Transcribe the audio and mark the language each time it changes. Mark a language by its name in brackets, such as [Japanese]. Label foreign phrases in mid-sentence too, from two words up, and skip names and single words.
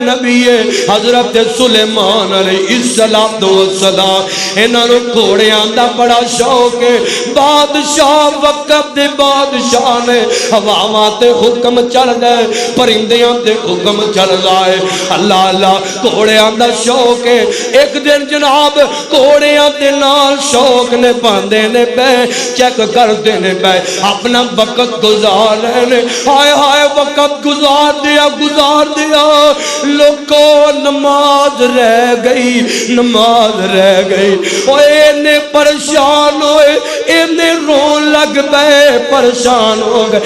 [Punjabi] نبی حضرت سلیمان علیہ السلام انہاں نوں گھوڑیاں دا بڑا شوق ہے. بادشاہ وقت دے بادشاہ نے ہواواں تے حکم چلدا ہے, پرندیاں تے حکم چلدا ہے. اللہ اللہ گھوڑیاں دا شوق ہے. ایک دن جناب گھوڑیاں دے نال شوق نے باندھے نے پے چیک کردے نے پے اپنا وقت گزار رہے نے. ہائے ہائے وقت گزار دیا لوگوں نماز رہ گئی, نماز رہ گئی. اوے پریشان ہوئے, انہیں رون لگ پے, پریشان ہو گئے.